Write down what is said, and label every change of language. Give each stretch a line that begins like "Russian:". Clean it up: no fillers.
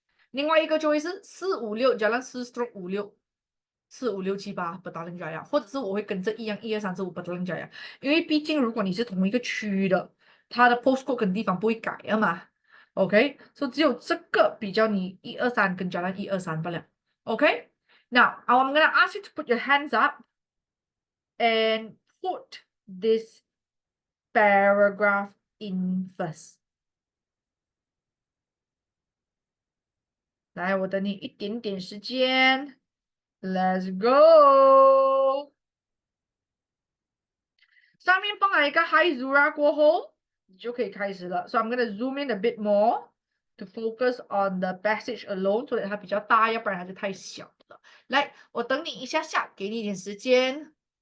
Chinese: 另外一个就会是456 Jalan 4/56 45678 Petaling Jaya，或者是我会跟着一样12345 Petaling Jaya，因为毕竟如果你是同一个区的，它的 postcode 跟地方不会改的嘛。 OK，所以只有这个比较你123跟 Jalan 123罢了。
English: OK，now I'm gonna ask you to put your hands up and put this paragraph in first。
Chinese: 来，我等你一点点时间。
English: Let's go。
Chinese: 上面放了一个
English: Hi Zura
Chinese: 过后，你就可以开始了。
English: So I'm gonna zoom in a bit more to focus on the passage alone，
Chinese: 所以它比较大，要不然它就太小了。来，我等你一下下，给你一点时间。